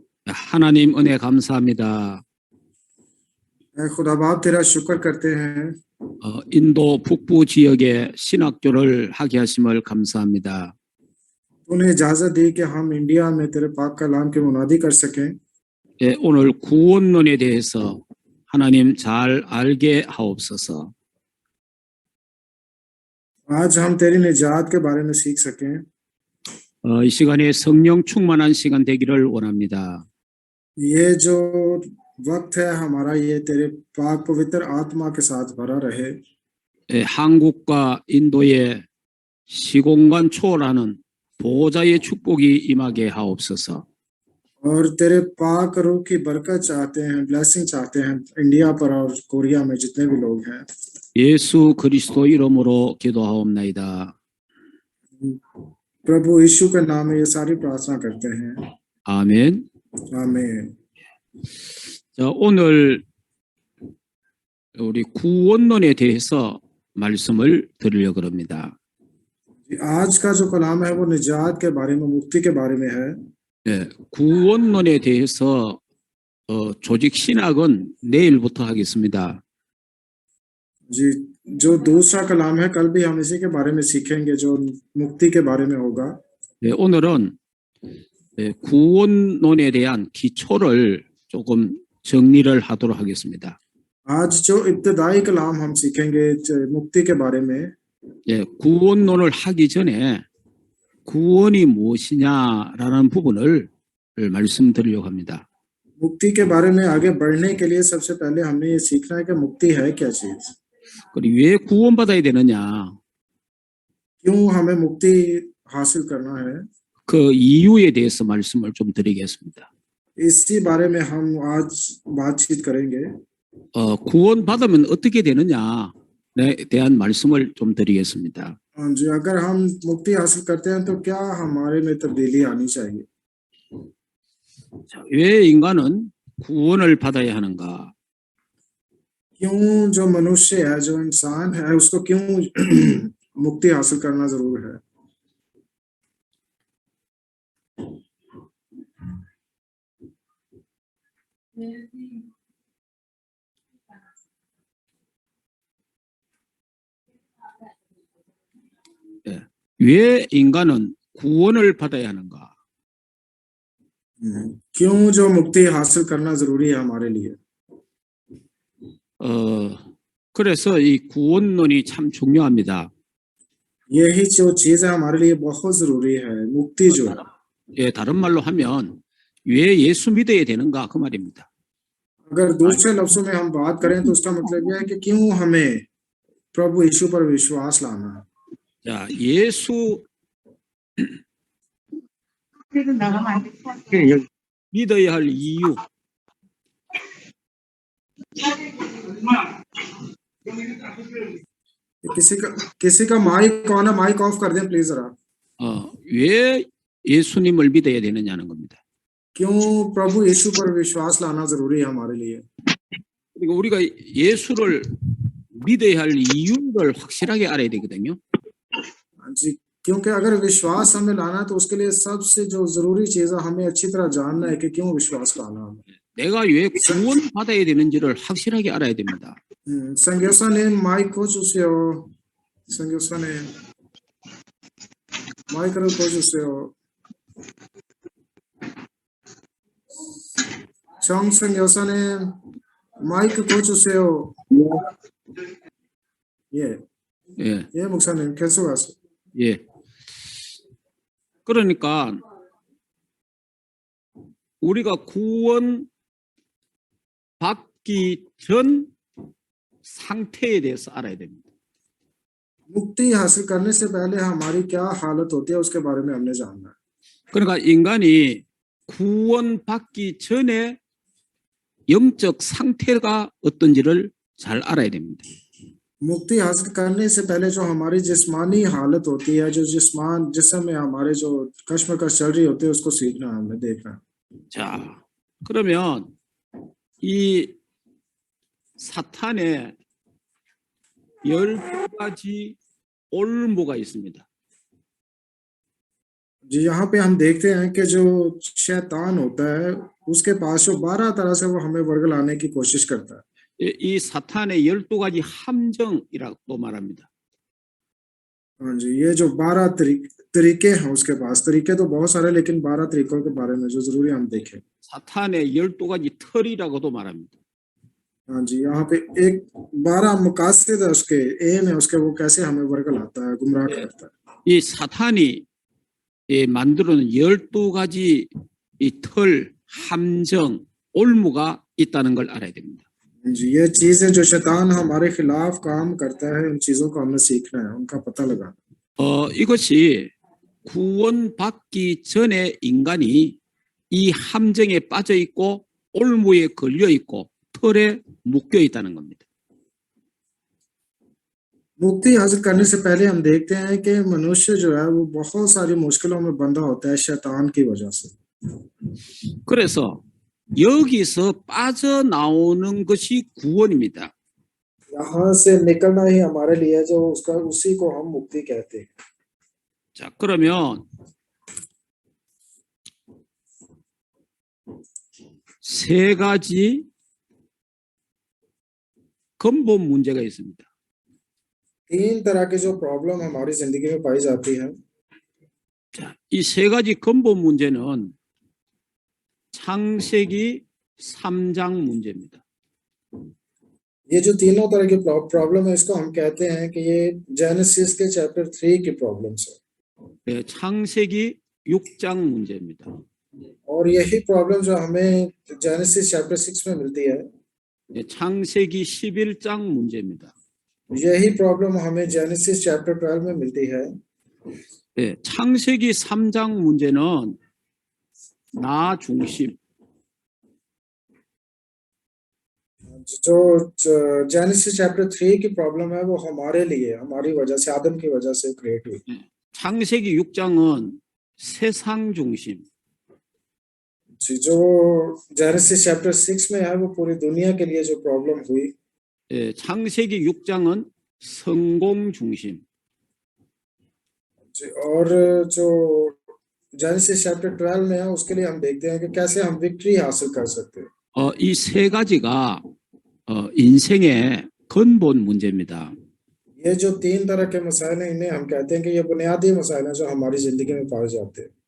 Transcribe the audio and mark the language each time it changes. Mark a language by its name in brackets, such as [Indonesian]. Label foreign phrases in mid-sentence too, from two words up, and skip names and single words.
[Korean] 하나님 은혜 감사합니다. [Hindi] खुदा बाप तेरा शुक्र करते हैं [Korean] 인도 북부 지역에 신학교를 하게 하심을 감사합니다. [Hindi] तूने इजाजत दी कि हम इंडिया में तेरे पाक कलाम की मुनादी कर सकें। [Korean] 예, 오늘 구원론에 대해서 하나님 잘 알게 하옵소서. [Hindi] आज हम तेरी निजात के बारे में सीख सकें। [Korean] 이 시간에 성령 충만한 시간 되기를 원합니다. [Hindi] ये जो वक्त है हमारा ये तेरे पाक पवित्र आत्मा के साथ भरा रहे। [Korean] 예, 한국과 인도의 시공간 초월하는 보호자의 축복이 임하게 하옵소서. [Hindi] और तेरे पाक रूह की बरकत चाहते हैं, ब्लेसिंग चाहते हैं इंडिया पर और कोरिया में जितने भी लोग हैं। [Korean] 예수 그리스도 이름으로 기도하옵나이다. [Hindi] प्रभु यीशु के नाम में ये सारी प्रार्थना करते हैं। [Korean] 아멘. [Hindi] आमीन। [Korean] 자, 오늘 우리 구원론에 대해서 말씀을 드리려고 합니다. [Hindi] आज का जो कलाम है वो निजात के बारे में, मुक्ति के बारे में है। [Korean] 예, 구원론에 대해서 조직 신학은 내일부터 하겠습니다. [Hindi] जी, जो दूसरा कलाम है कल भी हम इसी के बारे में सीखेंगे, जो मुक्ति के बारे में होगा। [Korean] 예, 오늘은 구원론에 대한 기초를 조금 정리를 하도록 하겠습니다. [Hindi] आज जो इब्तदाई कलाम हम सीखेंगे मुक्ति के बारे में। [Korean] 예, 구원론을 하기 전에 구원이 무엇이냐라는 부분을 말씀드리려고 합니다. [Hindi] मुक्ति के बारे में आगे बढ़ने के लिए सबसे पहले हमने ये सीखना है कि मुक्ति है क्या चीज, [Korean] 그리고 왜 구원받아야 되느냐, [Hindi] क्यों हमें मुक्ति हासिल करना है, [Korean] 그 이유에 대해서 말씀을 좀 드리겠습니다. [Hindi] इसी बारे में हम आज बातचीत करेंगे। [Korean] 구원받으면 어떻게 되느냐에 대한 말씀을 좀 드리겠습니다. [Hindi] जी, अगर हम मुक्ति हासिल करते हैं तो क्या हमारे में तब्दीली आनी चाहिए। [Korean] 자, 왜 인간은 구원을 받아야 하는가? [Hindi] क्यों जो मनुष्य है, जो इंसान है, उसको क्यों मुक्ति हासिल करना जरूर है। [Korean] 예, 왜 인간은 구원을 받아야 하는가? [Hindi] क्यों जो मुक्ति हासिल करना जरूरी है हमारे लिए। [Korean] 그래서 이 구원론이 참 중요합니다. [Hindi] यही जो चीज है हमारे लिए बहुत जरूरी है, मुक्ति जो है। [Korean] 예, 다른 말로 하면 왜 예수 믿어야 되는가 그 말입니다. [Hindi] अगर दूसरे लफ्जों में हम बात करें तो उसका मतलब यह है कि क्यों हमें प्रभु यीशु पर विश्वास लाना है। [Korean] 자, 예수 믿어야 할 이유. [Hindi] किसी का [English] mic on [Hindi] है, [English] mic off [Hindi] कर दें प्लीज जरा। [Korean] 왜 예수님을 믿어야 되느냐는 겁니다. [Hindi] क्यों प्रभु यीशु पर विश्वास लाना जरूरी है हमारे लिए। [Korean] 그리고 우리가 예수를 믿어야 할 이유를 확실하게 알아야 되거든요. [Hindi] जी, क्योंकि अगर विश्वास हमें लाना है तो उसके लिए सबसे जो जरूरी चीज है हमें अच्छी तरह जानना है कि क्यों विश्वास लाना है। [Korean] 내가 왜 구원받아야 되는지를 확실하게 알아야 됩니다. संज्ञाने [Hindi] माइक को [Korean] 주세요. संज्ञाने 마이크를 꺼주세요. 정승 여사님 마이크 꺼주세요. 예, 예, 예 목사님 계속하세요. 예. 그러니까 우리가 구원 받기 전 상태에 대해서 알아야 됩니다. [Hindi] मुक्ति हासिल करने से पहले हमारी क्या हालत होती है उसके बारे में हमने जानना है। [Korean] 그러니까 인간이 구원 받기 전에 영적 상태가 어떤지를 잘 알아야 됩니다. [Hindi] मुक्ति हासिल करने से पहले जो हमारी जिस्मानी हालत होती है, जो जिस्म में हमारे जो कश्मकश चल रही होती है उसको सीखना है, हमें देखना है। [Korean] 자, 그러면 이 사탄의 12가지 올무가 있습니다. [Hindi] जी यहाँ पे हम देखते हैं कि जो शैतान होता है उसके पास जो 12 तरह से वो हमें वर्गलाने की कोशिश करता है। [Korean] 이 사탄의 12가지 함정이라고 말합니다. [Hindi] हाँ जी, ये जो 12 तरीके हैं उसके पास, तरीके तो बहुत सारे लेकिन 12 तरीकों के बारे में जो जरूरी हम देखें। [Korean] 사탄의 12가지 털이라고도 말합니다. [Hindi] हाँ जी, यहाँ पे एक 12 मकासद है उसके, एम है उसके, वो कैसे हमें वर्गलाता है, गुमराह करता है। [Korean] 이 사탄이 만들어놓은 12가지 이 털, 함정, 올무가 있다는 걸 알아야 됩니다. [Hindi] जी ये चीज है जो शैतान हमारे खिलाफ काम करता है, उन चीजों को हमें सीखना है, उनका पता लगाना। [Korean] 이것이 구원받기 전에 인간이 이 함정에 빠져 있고 올무에 걸려 있고 털에 묶여 있다는 겁니다. [Hindi] मुक्ति हासिल करने से पहले हम देखते हैं कि मनुष्य जो है वो बहुत सारी मुश्किलों में बंधा होता है शैतान की वजह से। [Korean] 그래서 여기서 빠져나오는 것이 구원입니다. [Hindi] यहाँ से निकलना ही हमारे लिए जो उसका, उसी को हम मुक्ति कहते हैं। [Korean] 자, 그러면 세 가지 근본 문제가 있습니다. [Hindi] 3 तरह की जो प्रॉब्लम हमारी जिंदगी में पाई जाती है। [Korean] 자, 이 세 가지 근본 문제는 창세기 3장 문제입니다. [Hindi] ये जो तीनों तरह की प्रॉब्लम है इसको हम कहते हैं कि ये जेनेसिस के चैप्टर 3 की प्रॉब्लम्स है। [Korean] 네, 창세기 6장 문제입니다. [Hindi] और यही प्रॉब्लम जो हमें जेनेसिस चैप्टर 6 में मिलती है, [Korean] 네, 창세기 11장 문제입니다. [Hindi] यही प्रॉब्लम हमें जेनेसिस चैप्टर 12 में मिलती है। [Korean] 네, 창세기 3장 문제는 나 중심, [Hindi] जो जेनेसिस चैप्टर 3 की प्रॉब्लम है वो हमारे लिए, हमारी वजह से, आदम की वजह से क्रिएट हुई। [Korean] 창세기 6장은 세상 중심, [Hindi] जो जेनेसिस चैप्टर 6 में है वो पूरी दुनिया के लिए जो प्रॉब्लम हुई। [Korean] 예, 창세기 6장은 성공 중심, [Hindi] और जो जेनेसिस चैप्टर 12 में है उसके लिए हम देखते हैं कि कैसे हम विक्ट्री हासिल कर सकते हैं। [Korean] 이 세 가지가 인생의 근본 문제입니다. [Hindi] ये जो 3 तरह के मसाइल हैं इन्हें हम कहते हैं कि ये बुनियादी मसाइल हैं जो हमारी जिंदगी में पाए जाते हैं।